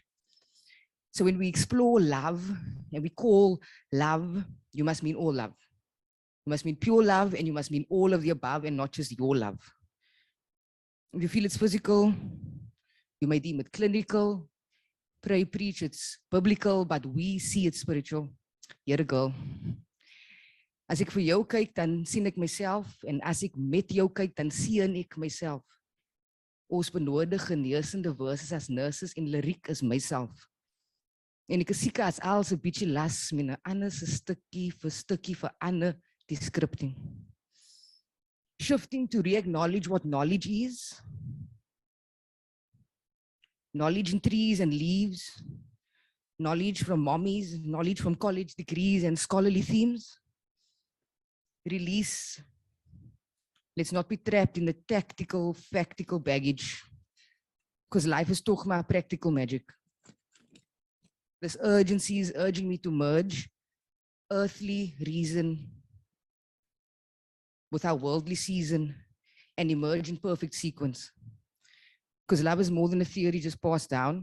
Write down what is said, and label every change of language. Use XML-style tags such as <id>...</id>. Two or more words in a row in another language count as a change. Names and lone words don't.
<en>So when we explore love and we call love, you must mean all love. You must mean pure love, and you must mean all of the above and not just your love. If you feel it's physical, you may deem it clinical. Pray, preach, it's biblical, but we see it spiritual. Here, girl.</en> <af>As ek vir jou kyk, dan sien ek myself, en as ek met jou kyk, dan sien ek myself. Ons benodig geneesende verses</af> <en>as nurses</en> <af>en liriek is myself. En ek is siek as als 'n bietjie las met 'n ander se stukkie vir ander die scripting.</af> <en>Shifting to re-acknowledge what knowledge is. Knowledge in trees and leaves. Knowledge from mommies, knowledge from college degrees and scholarly themes. Release. Let's not be trapped in the tactical, factical baggage, because life is</en> <af>toch maar</af> <en>practical magic. This urgency is urging me to merge earthly reason with our worldly season and emerge in perfect sequence. Because love is more than a theory just passed down.</en>